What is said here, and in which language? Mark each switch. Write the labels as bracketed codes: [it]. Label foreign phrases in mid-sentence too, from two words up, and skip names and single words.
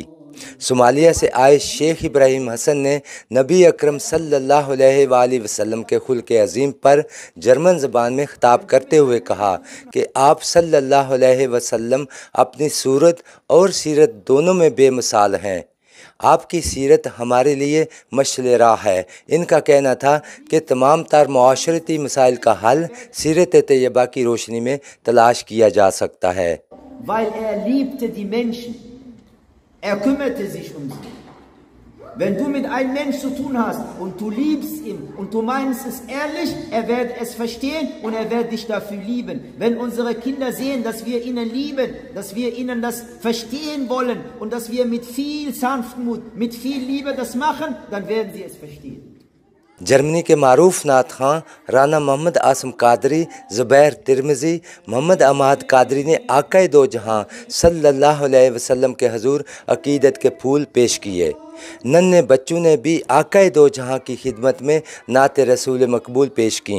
[ur] صومالیہ سے آئے شیخ ابراہیم حسن نے نبی اکرم [ar] صلى الله عليه وسلم [ur] کے خلق عظیم پر جرمن زبان میں خطاب کرتے ہوئے کہا کہ آپ [ar] صلى الله عليه وسلم [ur] اپنی صورت اور سیرت دونوں میں بے مثال ہیں. آپ کی سیرت ہمارے لیے مشعل راہ ہے. ان کا کہنا تھا کہ تمام تر معاشرتی مسائل کا حل سیرت طیبہ کی روشنی میں تلاش کیا جا سکتا ہے. [de] Er kümmerte sich um sie. Wenn du mit einem Menschen zu tun hast und du liebst ihn und du meinst es ehrlich, er wird es verstehen und er wird dich dafür lieben. Wenn unsere Kinder sehen, dass wir ihnen lieben, dass wir ihnen das verstehen wollen und dass wir mit viel Sanftmut, mit viel Liebe das machen, dann werden sie es verstehen. [ur] جرمنی کے معروف نعت خواں رانا محمد عاصم قادری، زبیر ترمذی، محمد عماد قادری نے آقا دو جہاں [ar] صلى الله عليه وسلم [ur] کے حضور عقیدت کے پھول پیش کیے. ننھے بچوں نے بھی آقا دو جہاں کی خدمت میں نعت رسول مقبول پیش کی.